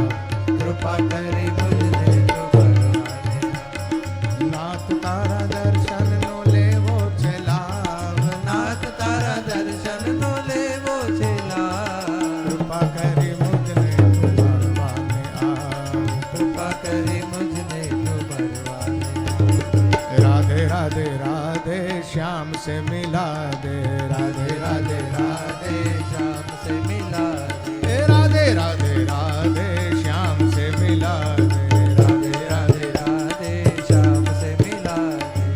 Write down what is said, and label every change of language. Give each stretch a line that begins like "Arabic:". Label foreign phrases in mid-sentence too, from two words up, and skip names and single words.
Gujarati: કૃપા કરી મુજને તું મળવાને આવ. નાથ તારા દર્શનનો લેવો છે લાભ. નાથ તારા દર્શનનો લેવો છે લાભ. કૃપા કરી મુજને તું મળવાને આવ. કૃપા કરી મુજને તું મળવાને
Hindi: राधे राधे राधे श्याम से मिला दे. राधे राधे राधे श्याम से मिला दे. राधे राधे राधे श्याम से मिला दे. राधे राधे राधे श्याम से मिला दे.